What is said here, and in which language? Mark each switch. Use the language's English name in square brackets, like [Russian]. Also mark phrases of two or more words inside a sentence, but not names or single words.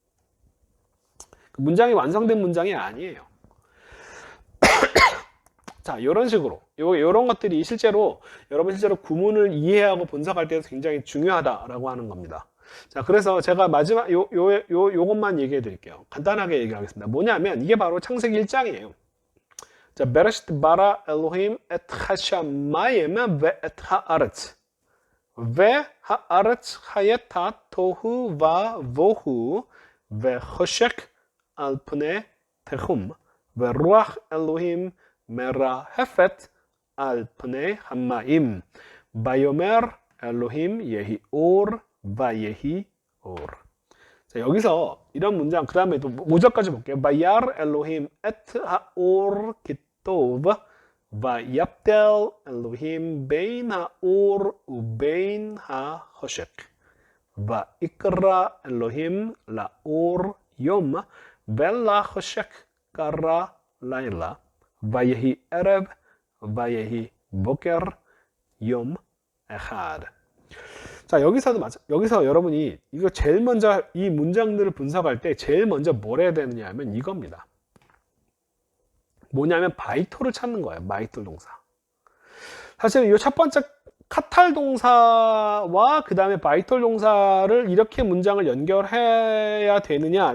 [Korean] 문장이 완성된 문장이 아니에요. 자, 이런 식으로 이런 것들이 여러분 실제로 구문을 이해하고 분석할 때 굉장히 중요하다라고 하는 겁니다. 자, 그래서 제가 마지막 요것만 얘기해 드릴게요. 간단하게 얘기하겠습니다. 뭐냐면 이게 바로 창세기 1장이에요. [Hebrew] 자, בראשית ברא אלוהים את 하샤마임 ואת הארץ. והארץ הייתה תוהו ובוהו וחושך על פני תהום ורוח אלוהים מרחפת על פני המים. ויאמר אלוהים יהי אור ויהי אור. [Korean] 자, 여기서 이런 문장 그 다음에 또 5절까지 볼게요. [Hebrew] וירא אלוהים את האור כטוב ויבדל אלוהים בין האור ובין החושך. ויקרא אלוהים לאור יום ולחושך קרא לילה. ויהי ערב ויהי בוקר יום אחד. [Korean] 자, 여기서 여러분이 이거 제일 먼저 이 문장들을 분석할 때 제일 먼저 뭘 해야 되느냐 하면 이겁니다. 뭐냐면 바이톨을 찾는 거예요. 바이톨 동사. 사실 이 첫 번째 카탈 동사와 그 다음에 바이톨 동사를 이렇게 문장을 연결해야 되느냐?